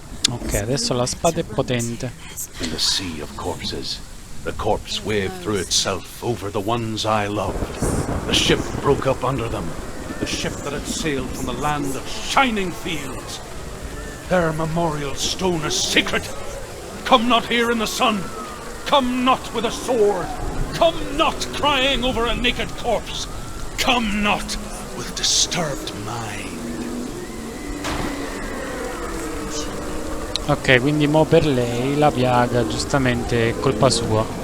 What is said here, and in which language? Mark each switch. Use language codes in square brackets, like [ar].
[it] Ok, adesso la spada è potente. [en] In the sea of corpses, the corpse waved through itself over the ones I loved. The ship broke up under them, the ship that had sailed from the land of shining fields. Their memorial stone is sacred. Come not here in the sun. Come not with a sword. Come not crying over a naked corpse. Come not with disturbed mind. [it] Ok, quindi mo per lei la piaga giustamente è colpa sua.